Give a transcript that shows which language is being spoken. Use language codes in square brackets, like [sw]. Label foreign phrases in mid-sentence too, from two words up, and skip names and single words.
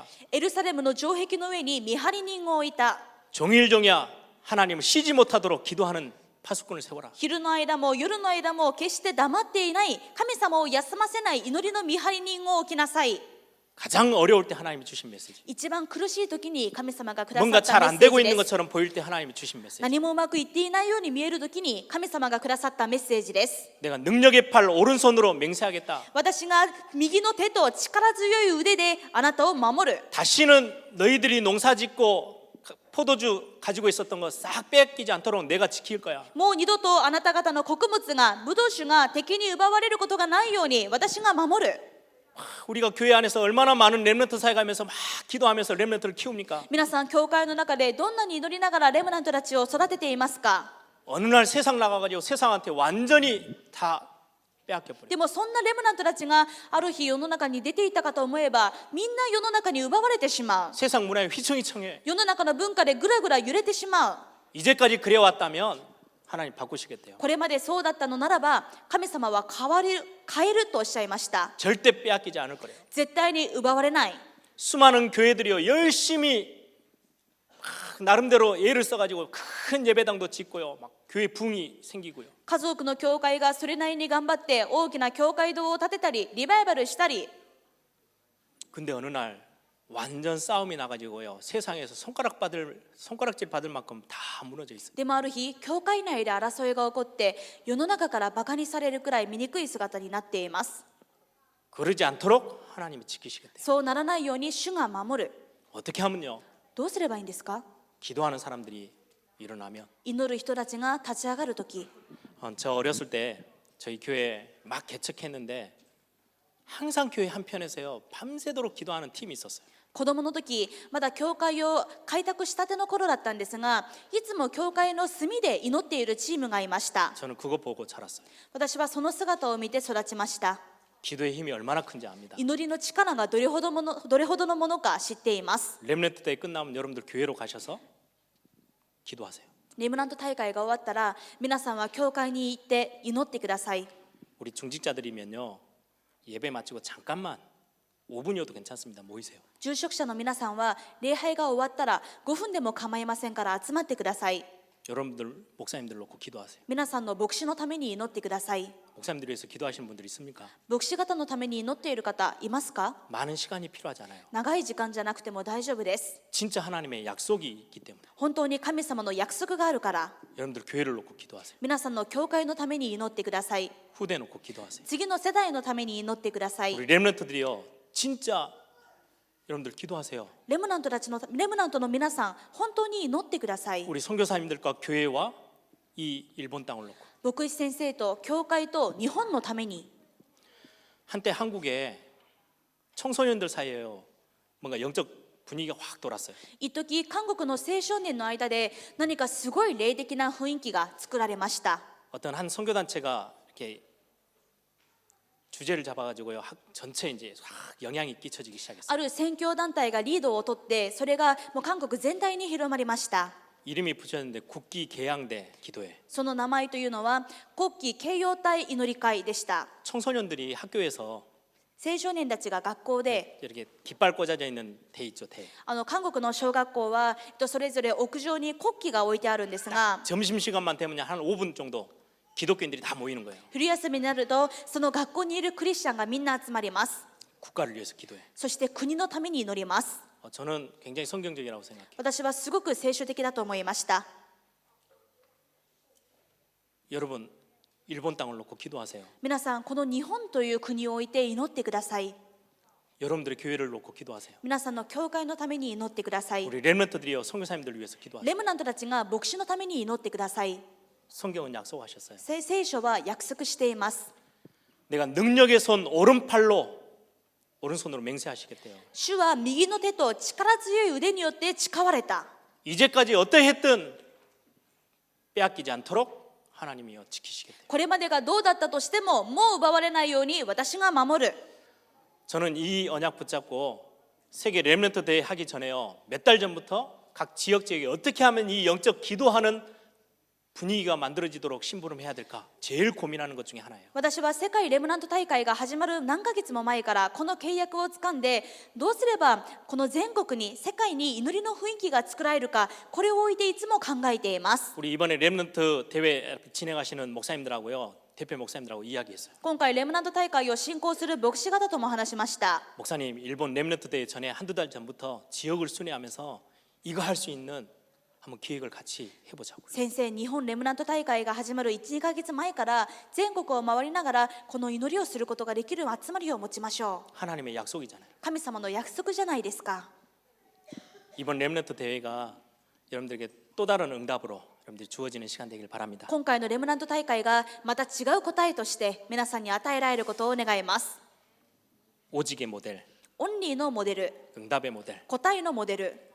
[ja] エルサレムの城壁の上に見張り人を置いた。 [ko] 종일종야 하나님을 쉬지 못하도록 기도하는 파수꾼을 세워라. [ja] 昼の間も夜の間も決して黙っていない神様を休ませない祈りの見張り人を置きなさい。 [ko] 가장 어려울 때 하나님이 주신 메시지. [ja] 一番苦しい時に神様がくださ [ko] 뭔가 [ja] った [ko] 잘 [ja] メ [ko] 안 [ja] ッセー [ko] 되고 [ja] ジ [ko] 있는 [ja] です。 [ko] 것처럼 보일 때 하나님이 주신 메시지. [ja] 何もうまくいっていないように見える時に神様がくださったメッセージです。 [ko] 내가 능력의 팔 오른손으로 맹세하겠다. [ja] 私が右の手と力強い腕であなたを守る。 [ko] 다시는 너희들이 농사짓고 포도주 가지고 있었던 거 싹 뺏기지 않도록 내가 지킬 거야. [ja] もう二度とあなた方の穀物がブドウ酒が敵に奪われることがないように私が守る。 [ko] 우리가 교회 안에서 얼마나 많은 렘넌트 사회 가면서 막 기도하면서 렘넌트를 키웁니까? [ja] 皆さん教会の中でどんなに祈りながらレムナントたちを育てていますか？ [ko] 어느 날 세상 나가가지고 세상한테 완전히 다 빼앗겨버려. [ja] でもそんなレムナントたちがある日世の中に出ていたかと思えばみんな世の中に奪われてしまう。 [ko] 세상 문화에 휘청휘청해. [ja] 世の中の文化でぐらぐら揺れてしまう。 [ko] 이제까지 그래왔다면 하나님 바꾸시겠대요. [ja] これまでそうだったのならば神様は変えるとおっしゃいました。 [ko] 절대 빼앗기지 않을 거래요. [ja] 絶対に奪われない。 [ko] 수많은 교회들이요 열심히 나름대로 예를 써가지고 큰 예배당도 짓고요, 막 교회 붕이 생기고요. [ja] 家族の教会がそれなりに頑張って大きな教会堂を建てたりリバイバルしたり。 [ko] 근데 어느 날 완전 싸움이 나가지고요 세상에서 손가락질 받을 만큼 다 무너져 있어요. [ja] でもある日教会内で争いが起こって世の中からバカにされるくらい醜い姿になっています。 [ko] 그러지 않도록 하나님이 지키시겠대요. [ja] そうならないように主が守る。 [ko] 어떻게 하면요? [ja] どうすればいいんですか？ [ko] 기도하는 사람들이 일어나면. [ja] 祈る人たちが立ち上がるとき、 [ko] 저 어렸을 때 저희 교회 막 개척했는데 항상 교회 한편에서요 밤새도록 기도하는 팀이 있었어요. [ja] 子供の時まだ教会を開拓したての頃だったんですが、いつも教会の隅で祈っているチームがいました。 [ko] 저는 그거 보고 자랐어요. [ja] 私はその姿を見て育ちました。 [ko] 기도의 힘이 얼마나 큰지 압니다. [ja] 祈りの力がどれほどのものか知っています。 [ko] 렘넌트 때 끝나면 여러분들 교회로 가셔서 기도하세요. [ja] レムナント大会が終わったら皆さんは教会に行って祈ってください。 [ko] 우리 중직자들이면요 예배 마치고 잠깐만 5분이어도 괜찮습니다. 모이세요. [ja] 住職者の皆さんは礼拝が終わったら5分でも構いませんから集まってください。 [ko] 여러분들 목사님들 놓고 기도하세요. [ja] 皆さんの牧師のために祈ってください。 [ko] 목사님들 위해서 기도하시는 분들 있습니까? [ja] 牧師方のために祈っている方いますか？ [ko] 많은 시간이 필요하잖아요. [ja] 長い時間じゃなくても大丈夫です。 [ko] 진짜 하나님의 약속이 있기 때문에 [ja] 本当に神様の約束があるから、 [ko] 여러분들 교회를 놓고 기도하세요. [ja] 皆さんの教会のために祈ってください。 [ko] 후대 놓고 기도하세요. [ja] 次の世代のために祈ってください。 [ko] 우리 렘넌트들이요, 진짜 여러분들 기도하세요. [ja] レムナントの皆さん、本当に祈ってください。 [ko] 우리 선교사님들과 교회와 이 일본 땅을 놓고. [ja] 牧師先生と教会と日本のために。 [ko] 한때 한국에 청소년들 사이에요, 뭔가 영적 분위기가 확 돌았어요. [ja] 一時韓国の青少年の間で何かすごい霊的な雰囲気が作られました。 [ko] 어떤 한 선교단체가 이렇게 주제를 잡아가지고요, 학 전체 이제 확 영향이 끼쳐지기 시작했어요. [ja] ある宣教団体がリードを取って、それがもう韓国全体に広まりました。 [ko] 이름이 붙였는데 국기 개양대 기도회. [ja] その名前というのは国旗掲揚隊祈り会でした。 [ko] 청소년들이 학교에서 [ja] 青少年たちが学校で、 [ko] 이렇게 깃발 꽂아져 있는 대 있죠, 대. [ja] 韓国の小学校はそれぞれ屋上に国旗が置いてあるんですが、 [ko] 점심 시간만 되면 한 5분 정도 기독교인들이 다 모이는 거예요. [ja] 昼休みになるとその学校にいるクリスチャンがみんな集まります。 [ko] 국가를 위해서 기도해. [ja] そして国のために祈ります。 [ko] 저는 굉장히 성경적이라고 생각해요. [ja] 私はすごく聖書的だと思いました。 [ko] 여러분, 일본 땅을 놓고 기도하세요. [ja] 皆さん、この日本という国を置いて祈ってください。 [ko] 여러분들의 교회를 놓고 기도하세요. [ja] 皆さんの教会のために祈ってください。 [ko] 우리 렘넌트들이요, 선교사님들을 위해서 기도하세요. [ja] レムナントたちが牧師のために祈ってください。 [ko] 성경은 약속하셨어요. [ja] 聖書は約束しています。 [ko] 내가 능력의 손 오른팔로 오른손으로 맹세하시겠대요. [ja] 主は右の手と力強い腕によって誓われた。 [ko] 이제까지 어떠했든 빼앗기지 않도록 하나님이요 지키시겠대요. [ja] これまでがどうだったとしても、もう奪われないように私が守る。 [ko] 저는 이 언약 붙잡고 세계 렘넌트 대회 하기 전에요, 몇 달 전부터 각 지역 지역에 어떻게 하면 이 영적 기도하는 분위기가 만들어지도록 심부름해야 될까 제일 고민하는 것 중에 하나예요. [ja] 私は世界レムナント大会が始まる何ヶ月も前からこの契約をつかんで、どうすればこの全国に世界に祈りの雰囲気が作られるか、これを置いていつも考えています。 [ko] 우리 이번에 렘넌트 대회 진행하시는 목사님들하고요, 대표 목사님들하고 이야기했어요. [ja] 今回レムナント大会を進行する牧師方とも話しました。 [ko] 목사님, 일본 렘넌트 대회 전에 한두 달 전부터 지역을 순회하면서 이거 할 수 있는 한번 기획을 같이 해보자고요. [ja] 先生、日本レムナント大会が始まる 1,2 ヶ月前から全国を回りながらこの祈りをすることができる集まりを持ちましょう。 [ko] 하나님의 약속이잖아요. [ja] 神様の約束じゃないですか。 [ko] 이번 렘넌트 대회가 여러분들에게 또 다른 응답으로 여러분들이 주어지는 시간 되길 바랍니다. [ja] 今回のレムナント大会がまた違う答えとして皆さんに与えられることを願います。 [ko] 오직의 모델, [ja] オンリーのモデル、 [ko] 응답의 모델, [ja] 答えのモデル、